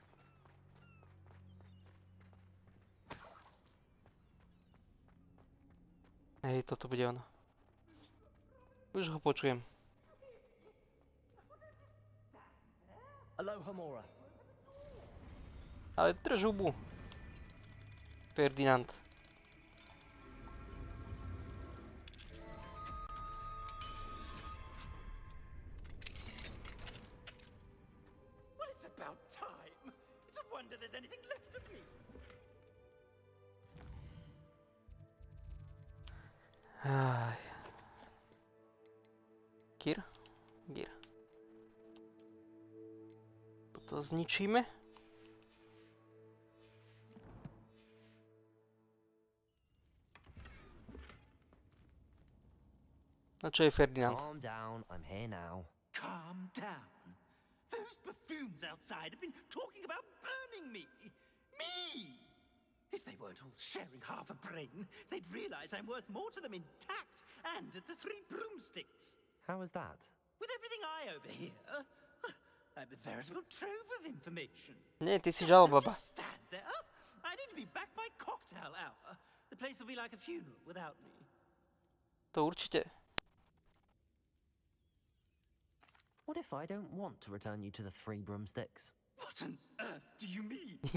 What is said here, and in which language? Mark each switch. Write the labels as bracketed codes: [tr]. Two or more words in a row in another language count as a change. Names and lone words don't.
[sk] Hej, toto bude ono. Už ho počujem. Aloha Mora. Ale drž hubu. Ferdinand. [en] Well, it's about time. It's a wonder there's anything left of me. [sk] Aj. Gir. Toto zničíme. No čo je Ferdinand? [en] Calm down, I'm here now. Calm down. Those buffoons outside have been talking about burning me. Me! If they weren't all sharing half a brain, they'd realize I'm worth more to them intact and at the 3 broomsticks. How was that? With everything I overhear, I'm a veritable trove of information. [sk] Nie, ty si [en] Don't [sk] žalobaba. [en] just stand there. I need to be back by cocktail hour. The place will be like a funeral without me. [sk] To určite. [en] What if I don't want to return you to the 3 broomsticks? What on earth do you mean?